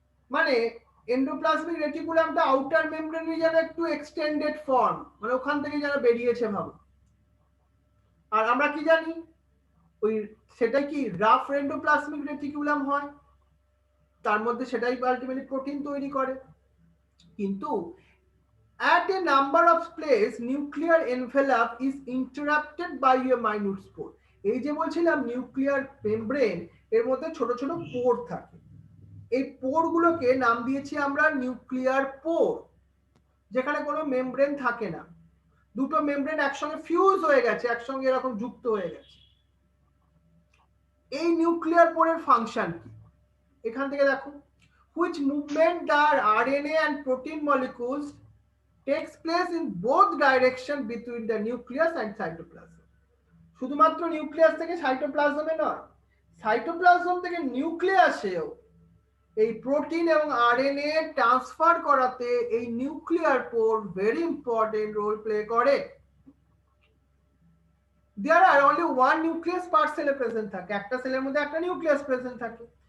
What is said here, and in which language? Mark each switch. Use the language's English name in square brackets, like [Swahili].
[Bangla] মানে endoplasmic রেটিকুলামটা outer মেমব্রেনের যেন একটু এক্সটেন্ডেড ফর্ম, মানে ওখান থেকে যেন বেরিয়েছে ভাবো। আর আমরা কি জানি, ওই সেটা কি রাফ এন্ডোপ্লাজমিক রেটিকুলাম হয়, তার মধ্যে সেটাই আলটিমেটলি প্রোটিন তৈরি করে। কিন্তু [English] at a number of place nuclear envelope is interrupted by a minute spore। [Bangla] এই যে বলছিলাম নিউক্লিয়ার মেমব্রেন, এর মধ্যে ছোট ছোট পোর থাকে। এই পোর গুলোকে নাম দিয়েছি আমরা নিউক্লিয়ার পোর, যেখানে কোনো মেমব্রেন থাকে না, দুটো মেমব্রেন একসঙ্গে ফিউজ হয়ে গেছে, একসঙ্গে এরকম যুক্ত হয়ে গেছে। এই নিউক্লিয়ার পোরের ফাংশন কি? এখান থেকে দেখো, [English] which movement the RNA and protein molecules takes place in both direction between the nucleus and cytoplasm। [Bangla] শুধুমাত্র নিউক্লিয়াস থেকে সাইটোপ্লাজমে নয়, সাইটোপ্লাজম থেকে নিউক্লিয়াসেও এই প্রোটিন এবং আরএনএ ট্রান্সফার করাতে এই নিউক্লিয়ার পোর [English] very important role play [Bangla] করে। [English] There are only one nucleus per cell present [Bangla] থাকে, একটা সেলের মধ্যে একটা নিউক্লিয়াস প্রেজেন্ট থাকে।